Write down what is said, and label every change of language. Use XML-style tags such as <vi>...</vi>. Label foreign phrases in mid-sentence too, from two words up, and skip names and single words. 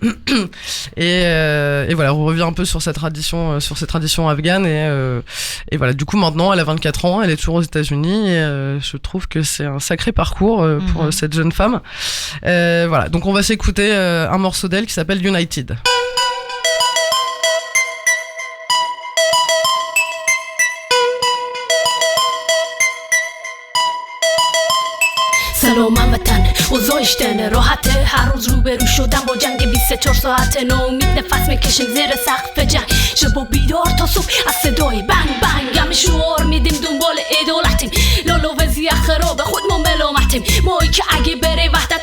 <fr>et voilà, on revient un peu sur cette tradition afghane. Et voilà, du coup maintenant, elle a 24 ans, elle est toujours aux États-Unis. Et je trouve que c'est un sacré parcours pour cette jeune femme. Voilà, donc on va s'écouter un morceau d'elle qui s'appelle United.</fr> <fa>سلام وطن اوضاعشتن راحته هر روز روبرو شدم با جنگ 24 ساعته ناامید نفس میکشیم زیر سقف جنگ شب و بیدار تا صبح از صدای بنگ بنگ همه شعار میدیم دنبال عدالتیم لالو وضعیت خرابه خود ما ملامتیم مایی که اگه بره وحدت</fa>